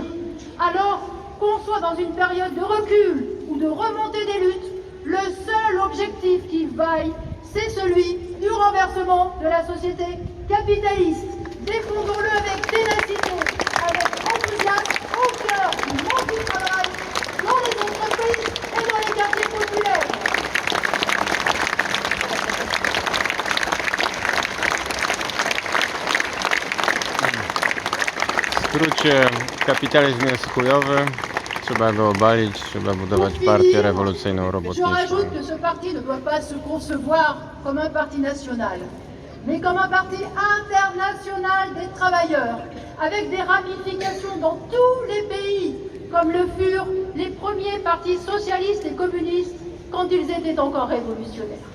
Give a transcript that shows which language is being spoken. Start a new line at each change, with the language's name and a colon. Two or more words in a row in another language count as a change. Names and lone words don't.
French: Alors qu'on soit dans une période de recul ou de remontée des luttes, le seul objectif qui vaille, c'est celui du renversement de la société capitaliste. Défendons-le avec ténacité, avec enthousiasme, au cœur du monde du travail, dans les entreprises et dans les quartiers populaires.
Polish: W skrócie, kapitalizm jest chujowy, trzeba go obalić, trzeba budować partię rewolucyjną
French: Je
Polish: robotniczą.
French: rajoute que ce parti ne doit pas se concevoir comme un parti national, mais comme un parti international des travailleurs, avec des ramifications dans tous les pays, comme le furent les premiers partis socialistes et communistes quand ils étaient encore révolutionnaires.